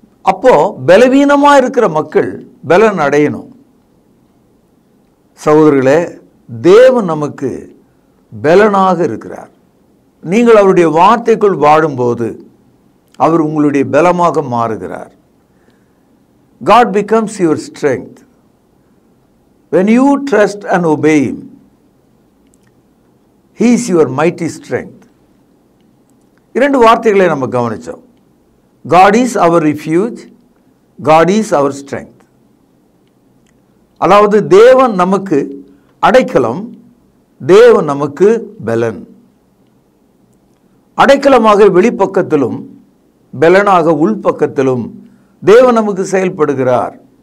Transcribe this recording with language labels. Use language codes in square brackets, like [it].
[ta] அப்போ பலவீனமாக இருக்கிற மக்கள் பலன் அடையணும். சகோதரர்களே, தேவன் நமக்கு பலனாக இருக்கிறார். நீங்கள் அவருடைய வார்த்தைக்குள் வாழும்போது அவர் உங்களுடைய பலமாக மாறுகிறார். [en] God becomes your strength. When you trust and obey Him, He is your mighty strength. [ta] 2 வார்த்தைகளை நம்ம கவனிச்சோம். [en] God is our refuge, God is our strength. [ta] அதாவது தேவன் நமக்கு அடைக்கலம், தேவன் நமக்கு பலன். அடைக்கலமாக வெளிப்பக்கத்திலும் பலனாக உள்பக்கத்திலும் தேவன் நமக்கு செயல்படுகிறார்.